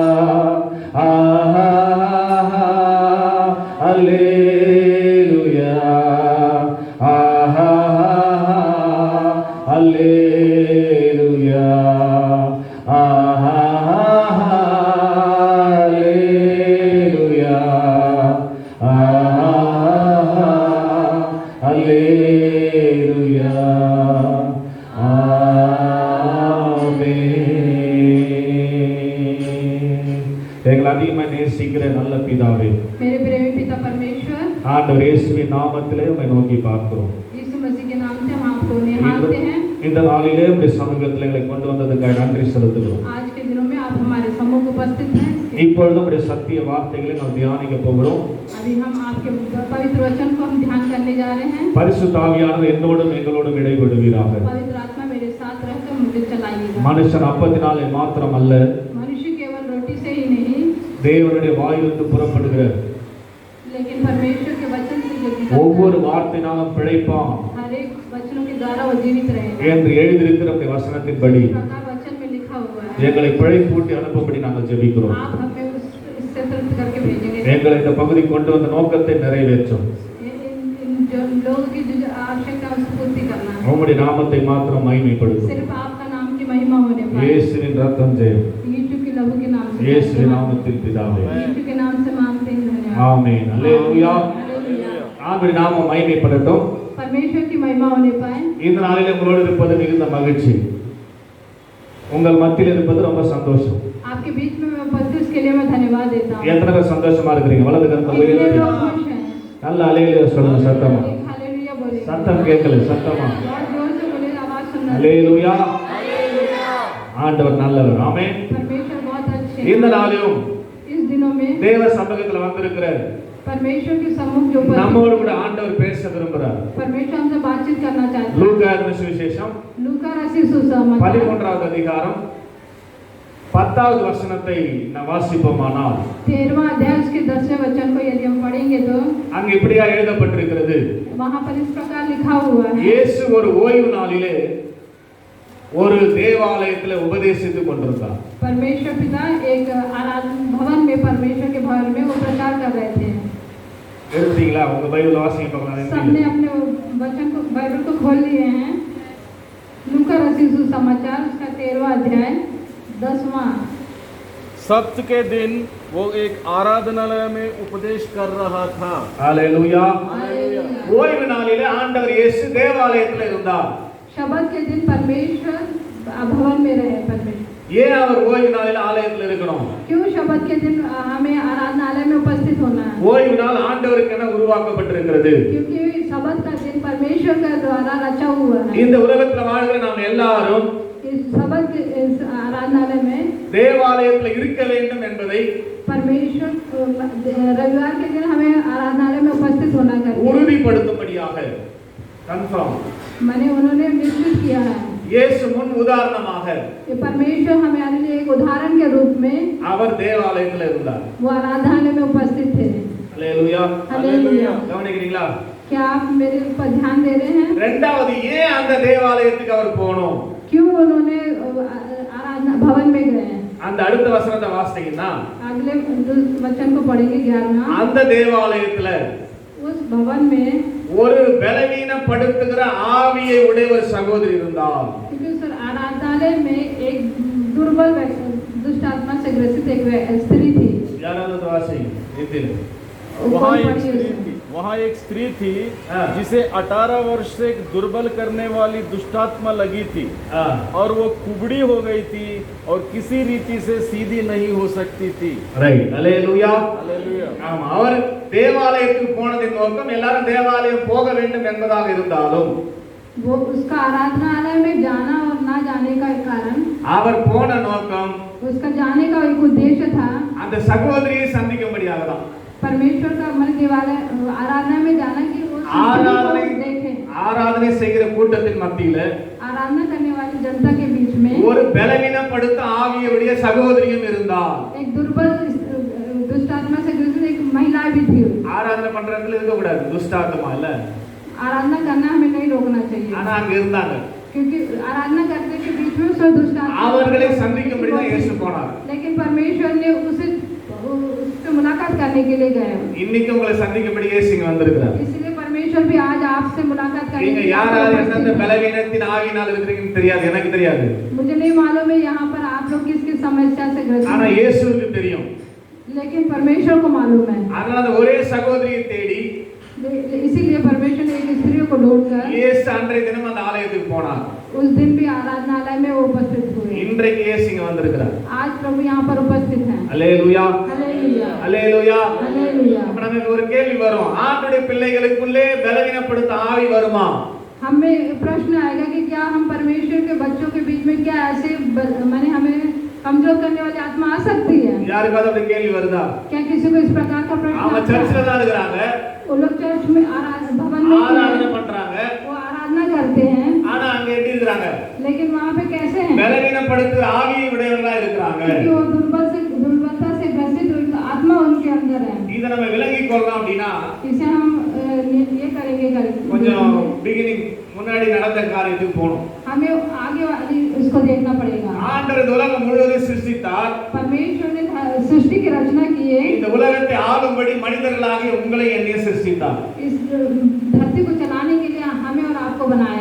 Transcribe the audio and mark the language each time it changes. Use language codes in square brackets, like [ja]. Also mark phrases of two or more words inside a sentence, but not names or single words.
[la] Alleluia, Alleluia, Alleluia, Alleluia. [ta] அதிகமாக நேசிக்கிற நல்ல பிதாவே, [hi] मेरे प्रेमी पिता परमेश्वर, [ta] ஆண்டவர் இயேசுவின் நாமத்திலே உம்மை நோக்கி பார்க்கிறோம். [hi] यीशु मसीह के नाम से हम आपको निहालते हैं. [ta] இந்த நாளிலே உம்முடைய சமூகத்திலே எங்களை கொண்டு வந்ததற்காக நன்றி செலுத்துகிறோம். [hi] आज के दिनों में आप हमारे सम्मुख उपस्थित हैं. [ta] இப்பொழுது உம்முடைய சத்திய வார்த்தைகளை நாம் தியானிக்க போகிறோம். [hi] अभी हम आपके पवित्र वचन को हम ध्यान करने जा रहे हैं. [ta] பரிசுத்த ஆவியானவர் என்னோடும் எங்களோடும் இடைபடுவீராக. [hi] पवित्र आत्मा मेरे साथ रहकर मुझे चलाइएगा. [ta] மனுஷன் அப்பத்தினாலே மாத்திரம் அல்ல, [hi] मनुष्य केवल रोटी से ही नहीं, [ta] தேவனுடைய வாயிலிருந்து புறப்படுகிற [hi] लेकिन परमेश्वर के वचन से जो [ta] ஒவ்வொரு வார்த்தையினாலும் பிழைப்பான் [hi] हर एक वचनों के द्वारा वो जीवित रहेगा [ta] என்று எழுதியிருக்கிற உம்முடைய வசனத்தின்படி [hi] प्रकार वचन में लिखा हुआ है. [ta] எங்களை பிழைப்பூட்டி அனுப்பும்படி நாங்கள் ஜெபிக்கிறோம். [hi] आप हमें इससे तृप्त करके भेजेंगे. [ta] எங்களை இந்த பகுதி கொண்டு வந்த நோக்கத்தை நிறைவேற்றும். [hi] इन जो लोगों की जो आवश्यकता है उसको पूर्ति करना है. [ta] உம்முடைய நாமத்தை மாத்திரம் மகிமைப்படுத்தும். [hi] सिर्फ आपका नाम की महिमा होने पाए. [ta] இயேசுவின் ரத்தம் ஜெயம். [hi] यीशु के लहू के नाम से. [ta] இயேசுவின் நாமத்தில் பிதாவே. [hi] यीशु के नाम से मांगते हैं. धन्यवाद. [ta] ஆமென். அல்லேலூயா. ஆண்டவருடைய நாமம் மகிமைப்படட்டும். [hi] परमेश्वर की महिमा होने पाए. [ta] இந்த நாளிலே உங்களோடு இருப்பது மிகுந்த மகிழ்ச்சி. உங்கள் மத்தியில் இருப்பது ரொம்ப சந்தோஷம். [hi] आपके बीच में मैं उपस्थित इसके लिए मैं धन्यवाद देता हूं. [ta] எத்தனை பேர் சந்தோஷமா இருக்கீங்க? வலது கரத்தை [hi] कितने [ta] உயர்த்தி [hi] लोग खुश हैं? [ta] நல்ல அல்லேலூயா சொல்லுங்க சத்தமா. [hi] हालेलुया बोले. [ta] சத்தம் கேட்கல, சத்தமா. [hi] और जोर से बोले, आवाज सुनना. [ta] அல்லேலூயா. ஆண்டவர் நல்லவர். ஆமென். [hi] परमेश्वर बहुत अच्छे हैं. [ta] இந்த நாளிலும் [hi] इस दिनों में [ta] தேவ சமூகத்தில் வந்திருக்கிறார். [hi] परमेश्वर के सम्मुख जो [ta] நம்மோடு கூட ஆண்டவர் பேச விரும்புகிறார். [hi] परमेश्वर हमसे बातचीत करना चाहते हैं. [ta] லூக்கா எழுதின சுவிசேஷம் [hi] लूका रचित सुसमाचार [ta] 13வது அதிகாரம் 10வது வசனத்தை நாம் வாசிப்போமானால் [hi] 13वां अध्याय उसके 10वें वचन को यदि हम पढ़ेंगे तो [ta] அங்க இப்படியா எழுதப்பட்டிருக்கிறது. [hi] वहां पर इस प्रकार लिखा हुआ है. [ta] இயேசு ஒரு ஓய்வு நாளிலே ஒரு தேவாலயத்திலே உபதேசித்துக் கொண்டிருந்தார். [hi] परमेश्वर पिता एक आराधना भवन में परमेश्वर के भवन में वो प्रचार कर रहे थे. [ta] எடுத்தீங்களா? உங்க பைபிள் வாசிங்க பார்க்கலாம். [hi] सबने अपने वचन को बाइबल को खोल लिए हैं. लूका रचित सुसमाचार उसका 13वां अध्याय 10वां. सप्त के दिन वो एक आराधनालय में उपदेश कर रहा था. हालेलुया. हालेलुया. [ta] ஓய்வு நாளிலே ஆண்டவர் இயேசு தேவாலயத்திலே இருந்தார். [hi] शबत के दिन परमेश्वर भवन में रहे. परमेश्वर [ta] ஏன் அவர் ஓய்வு நாளிலே ஆலயத்தில் இருக்கணும்? [hi] क्यों शबत के दिन हमें आराधनालय में उपस्थित होना है? [ta] ஓய்வு நாள் ஆண்டவருக்கு என உருவாக்கப்பட்டிருக்கிறது. [hi] क्योंकि शबत का दिन परमेश्वर के द्वारा रचा हुआ है. [ta] இந்த உலகத்தில் வாழ்கிற நாம் எல்லாரும் [hi] इस शबत के इस आराधनालय में [ta] தேவாலயத்தில் இருக்க வேண்டும் என்பதை [hi] परमेश्वर रविवार के दिन हमें आराधनालय में उपस्थित होना चाहिए. [ta] உறுதிப்படுத்தும்படியாக கன்ஃபார்ம் [hi] मैंने उन्होंने निश्चित किया है. [ta] இயேசு முன் உதாரணமாக [hi] ये परमेश्वर हमारे लिए एक उदाहरण के रूप में [ta] அவர் தேவாலயத்தில் இருந்தார். [hi] वो आराधनालय में उपस्थित थे. [ta] அல்லேலூயா. [hi] हालेलुया. [ta] கவனிக்கிறீங்களா? [hi] क्या आप मेरे ऊपर ध्यान दे रहे हैं? [ta] இரண்டாவது ஏன் அந்த தேவாலயத்துக்கு அவர் போகணும்? [hi] क्यों उन्होंने आराधना भवन में गए? [ta] அந்த அடுத்த வசனத்தை வாசித்தீங்கன்னா [hi] अगले वचन को पढ़ेंगे 11वां. [ta] அந்த தேவாலயத்துல [hi] उस भवन में [ta] ஒரு பலவீனப்படுத்துகிற ஆவியை உடைய ஒரு சகோதரி இருந்தால், [hi] क्योंकि उस आराधनालय में एक दुर्बल दुष्ट आत्मा से ग्रसित एक स्त्री थी। [ta] யாராவது ஒரு வாசி இதில் [hi] वहाँ एक स्त्री थी हाँ। जिसे 18 वर्ष से एक दुर्बल करने वाली दुष्टात्मा लगी थी ஆ, और वो कुबड़ी हो गई थी और किसी रीति से सीधी नहीं हो सकती थी। [ta] ரைட், அல்லேலூயா. [hi] हालेलुया। [ta] ஆமா, அவர் தேவாலயத்துக்கு போனதின் நோக்கம் எல்லாரும் தேவாலயம் போக வேண்டும் என்பதாக இருந்தாலும், [hi] वो उसका आराधनालय में जाना और ना जाने का एक कारण, [ta] அவர் போன நோக்கம் [hi] उसका जाने का एक उद्देश्य था [ta] அந்த சகோதரியை சந்திக்கும்படியாக தான். [hi] परमेश्वर का मन देवालय आराधना में जाना कि वो [ta] ஆராதனை [hi] देखे। [ta] ஆராதனை செய்கிற கூட்டத்தின் மத்தியில [hi] आराधना करने वाली जनता के बीच में [ta] ஒரு பலவீனப்படுத்த ஆவியுடைய சகோதரியும் இருந்தால், [hi] एक दुर्बल दुष्ट आत्मा से ग्रसित एक महिला भी थी। [ta] ஆராதனை பண்ற இடத்துல இருக்க கூடாது, துஷ்டாத்மா இல்ல, [hi] आराधना करना हमें नहीं रोकना चाहिए, [ta] ஆனா अங்க இருந்தாங்க. [hi] क्योंकि आराधना करने के बीच में उसमें दुष्ट आत्मा [ta] அவர்களை சந்திக்கும்படி தான் இயேசு போனார். [hi] लेकिन परमेश्वर ने उससे मुलाकात करने के लिए गए। [ta] இன்னைக்கு உங்களை சந்திக்கும்படி இயேசு இங்க வந்திருக்கிறார். [hi] इसलिए परमेश्वर भी आज आपसे मुलाकात करने [ta] நீங்க [hi] के लिए [ta] யார் யார் எந்தெந்த [hi] उपस्थित है। [ta] பலவீனத்தின் ஆவியினால் இருக்கிறீங்கன்னு தெரியாது, எனக்கு தெரியாது, [hi] मुझे नहीं मालूम है यहाँ पर आप लोग किस किस समस्या से [ta] ஆனா [hi] ग्रसित हैं, [ta] இயேசுவுக்கு தெரியும். [hi] लेकिन परमेश्वर को मालूम है। [ta] அதனால அந்த ஒரே சகோதரியை தேடி [hi] इसीलिए परमेश्वर ने एक स्त्री को ढूंढकर [ta] இயேசு அன்றைய தினம் அந்த ஆலயத்துக்கு போனார். [hi] उस दिन भी आराधनालय में वो उपस्थित हुए। [ta] இன்றைக்கு இயேசு இங்க வந்திருக்கிறார். [hi] आज प्रभु यहाँ पर उपस्थित हैं। [ta] அல்லேலூயா, [hi] हालेलुया, [ta] அல்லேலூயா. [hi] हालेलुया। [ta] அப்ப நமக்கு ஒரு கேள்வி வரும், ஆண்டுடைய பிள்ளைகளுக்குள்ளே பலவீனப்படுத்த ஆவி வருமா? [hi] हमें प्रश्न आएगा कि क्या हम परमेश्वर के बच्चों के बीच में क्या ऐसे माने हमें कमजोर करने वाली आत्मा आ सकती है? [ta] யாருக்காவது அப்படி கேள்வி வருதா? [hi] क्या किसी को इस प्रकार का प्रश्न [ta] அவங்க [hi] आता [ta] சர்ச்சில் [hi] है? [ta] தான் இருக்கிறாங்க, [hi] वो लोग चर्च में भवन में [ta] ஆராதனை [hi] हैं, [ta] பண்றாங்க, [hi] वो आराधना करते हैं, [ta] ஆனா அங்க எப்படி இருக்கிறாங்க? [hi] लेकिन वहाँ पे कैसे हैं? [ta] பலவீனப்படுத்துகிற ஆவியை உடையவர்களா இருக்கிறாங்க. [hi] क्योंकि वो दुर्बलता से ग्रसित आत्मा उनके अंदर है। [ta] இதை நம்ம விளங்கிக் கொள்ளலாம் அப்படின்னா, [hi] इसे हम ये करेंगे [ta] கொஞ்சம் பிகினிங் முன்னாடி நடந்த காரியத்துக்கு போகணும். [hi] हमें आगे वाली उसको देखना पड़ेगा। [ta] ஆண்டவர் இந்த உலகம் முழுவதும் சிருஷ்டித்தார். [hi] परमेश्वर ने सृष्टि की रचना की है, [ta] இந்த உலகத்தை ஆளும்படி மனிதர்களாகிய உங்களை என்னையும் சிருஷ்டித்தார். [hi] इस धरती को चलाने के लिए हमें और आपको बनाया।